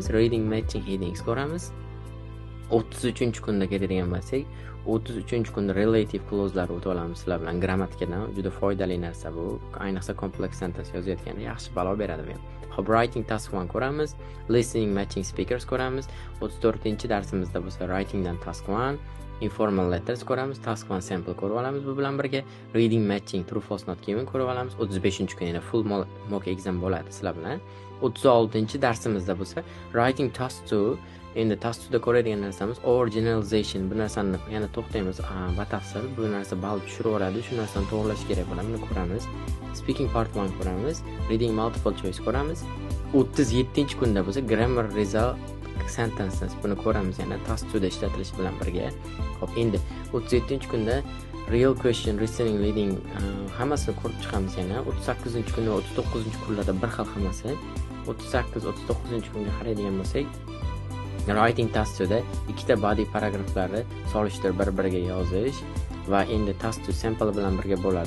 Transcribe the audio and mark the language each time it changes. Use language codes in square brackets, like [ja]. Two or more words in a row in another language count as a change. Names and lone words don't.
[en] Reading matching headings [uz] ko'ramiz. 33-kunda keladigan bo'lsak, 33-kunda [en] relative clause'lar [uz] o'tib olamiz sizlar bilan. Grammatikadan juda foydali narsa bu. Ayniqsa [en] complex sentence [uz] yozayotganda yaxshi balo beradi bu. [en] Writing task 1 [uz] ko'ramiz, [en] listening matching speakers [uz] ko'ramiz. 34-darsimizda bo'lsa writing dan [en] task 1 informal letters [uz] ko'ramiz, [en] task 1 sample [uz] ko'rib olamiz bu bilan birga. [en] Reading matching true false not given [uz] ko'rib olamiz. 35-kunda [en] full mock exam [uz] bo'ladi sizlar bilan. 36-darsimizda bo'lsa [en] writing task 2. [uz] Endi task 2da ko'radigan narsamiz overgeneralization. Bu narsani yana to'xtaymiz. Batafsil bu narsa bal tushirib oladi. Shu narsani to'g'rilash kerak bo'ladi. Buni ko'ramiz. [en] Speaking part 1 [uz] ko'ramiz. [en] Reading multiple choice [uz] ko'ramiz. 37-kunda bo'lsa [en] grammar result sentences [uz] buni ko'ramiz yana task 2da ishlatilishi bilan birga. Endi 37-kunda [en] real question listening reading [uz] hammasini ko'rib chiqamiz yana. 38-kunda va 39-kunlarda bir xil hammasi. 38-39-kunga qaraydigan bo'lsak, [en] writing task [uz] 2da ikkita body paragraflari solishtirib bir-biriga yozish va endi [en] task 2 sample [uz] bilan birga bo'ladi.